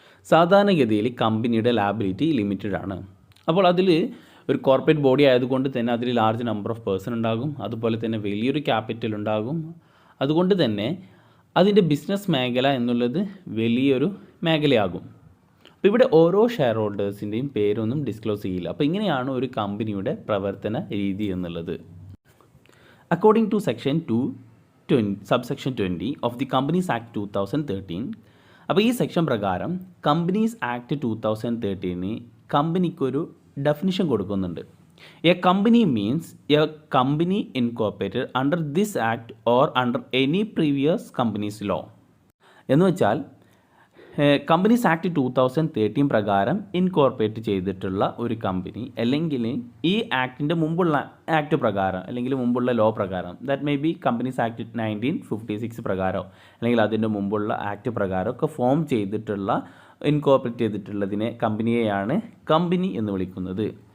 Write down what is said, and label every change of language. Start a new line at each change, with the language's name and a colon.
Malayalam: സാധാരണഗതിയിൽ കമ്പനിയുടെ liability limited ആണ്. അപ്പോൾ അതിൽ ഒരു കോർപ്പറേറ്റ് ബോഡി ആയതുകൊണ്ട് തന്നെ അതിൽ ലാർജ് നമ്പർ ഓഫ് പേഴ്സൺ ഉണ്ടാകും, അതുപോലെ തന്നെ വലിയൊരു ക്യാപിറ്റൽ ഉണ്ടാകും. അതുകൊണ്ട് തന്നെ അതിൻ്റെ ബിസിനസ് മേഖല എന്നുള്ളത് വലിയൊരു മേഖലയാകും. അപ്പോൾ ഇവിടെ ഓരോ ഷെയർ ഹോൾഡേഴ്സിൻ്റെയും പേരൊന്നും ഡിസ്ക്ലോസ് ചെയ്യില്ല. അപ്പോൾ ഇങ്ങനെയാണ് ഒരു കമ്പനിയുടെ പ്രവർത്തന രീതി എന്നുള്ളത്.
English: According to Section 2, subsection 20 of the Companies Act 2013,
Malayalam: അപ്പോൾ ഈ സെക്ഷൻ പ്രകാരം കമ്പനീസ് ആക്ട് 2013 കമ്പനിക്കൊരു ഡെഫിനിഷൻ കൊടുക്കുന്നുണ്ട്.
English: A company means a company incorporated under this act or under any previous companies law.
Malayalam: എന്ന് വെച്ചാൽ കമ്പനീസ് ആക്ട് 2013 പ്രകാരം ഇൻകോർപ്പറേറ്റ് ചെയ്തിട്ടുള്ള ഒരു കമ്പനി, അല്ലെങ്കിൽ ഈ ആക്ടിൻ്റെ മുമ്പുള്ള ആക്ട് പ്രകാരം അല്ലെങ്കിൽ മുമ്പുള്ള ലോ പ്രകാരം,
English: that may be
Malayalam: companies act 1956 പ്രകാരം അല്ലെങ്കിൽ അതിൻ്റെ മുമ്പുള്ള ആക്ട് പ്രകാരം ഒക്കെ ഫോം ചെയ്തിട്ടുള്ള ഇൻകോർപ്പറേറ്റ് ചെയ്തിട്ടുള്ളതിനെ കമ്പനിയെയാണ് കമ്പനി എന്ന് വിളിക്കുന്നത്.